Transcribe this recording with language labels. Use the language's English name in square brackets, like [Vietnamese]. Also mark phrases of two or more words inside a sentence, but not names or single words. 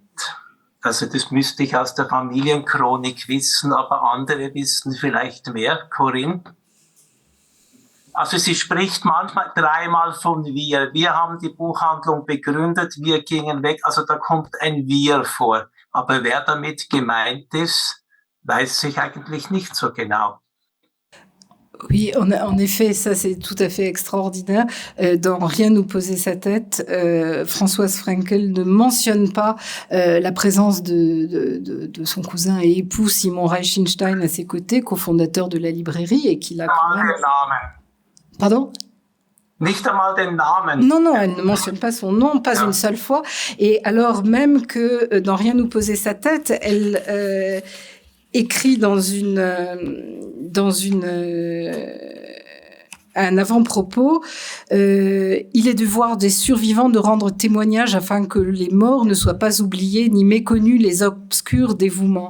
[German] Also das müsste ich aus der Familienchronik wissen, aber andere wissen vielleicht mehr. Corinne? Also sie spricht manchmal 3-mal von wir. Wir haben die Buchhandlung begründet, wir gingen weg. Also da kommt ein wir vor. Aber wer damit gemeint ist, weiß ich eigentlich nicht so genau. [French] Oui, en effet, ça c'est tout à fait extraordinaire. Dans Rien nous poser sa tête, Françoise Frenkel ne mentionne pas la présence de son cousin et époux Simon Reichenstein à ses côtés, cofondateur de la librairie, et qu'il a quand même... Pardon ? [German] Nicht einmal den Namen. [French] Non, elle ne mentionne pas son nom, pas une seule fois. Et alors même que dans Rien nous poser sa tête, elle écrit un avant-propos, il est devoir des survivants de rendre témoignage afin que les morts ne soient pas oubliés ni méconnus les obscurs dévouements.